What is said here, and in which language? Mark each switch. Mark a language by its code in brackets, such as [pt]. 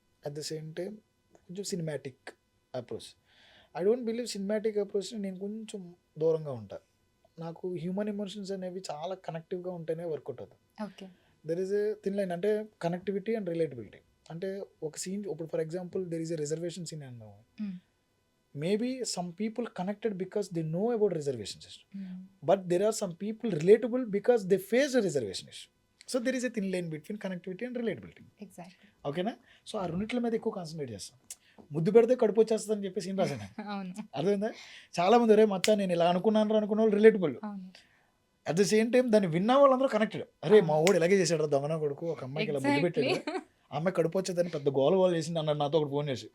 [en] at the same time [te] కొంచెం [en] Cinematic approach. I don't believe cinematic అప్రోచ్ని [te] నేను కొంచెం దూరంగా ఉంటా. నాకు హ్యూమన్ ఎమోషన్స్ అనేవి చాలా కనెక్టివ్గా ఉంటేనే వర్కౌట్ అవుతుంది. [en] Okay. There is a thin line, అంటే connectivity and relatability. [te] అంటే ఒక సీన్ ఇప్పుడు [en] For example there is a reservation scene అన్నాం, hmm. Maybe some people connected because they know about reservation system, hmm. but there are some people relatable because they face a reservation issue. So there is a thin line between connectivity and relatability. Exactly. [te] ఓకేనా? So ఆ రెండిట్ల మీద ఎక్కువ concentrate చేస్తాం. ముద్దు పెడితే కడుపు వచ్చేస్తుందని చెప్పేసి ఏం రాశాను. అవును. అర్థమైందా? చాలా మంది ఒరే మచ్చా నేను ఇలా అనుకున్నాను అనుకున్న వాళ్ళు రిలేటబుల్. అవును. [en] at the same time [te] దాన్ని విన్న వాళ్ళందరూ కనెక్టెడ్. అరే మా వాడు ఇలాగే చేశాడు దొంగన కొడుకు, ఒక అమ్మాయికి ఇలా ముద్దు [en] Exactly. [te] పెట్టాడు, ఆ అమ్మాయి కడుపు వచ్చేదని పెద్ద గోల చేసింది అన్నాడు నాతో ఒకటి ఫోన్ చేసి.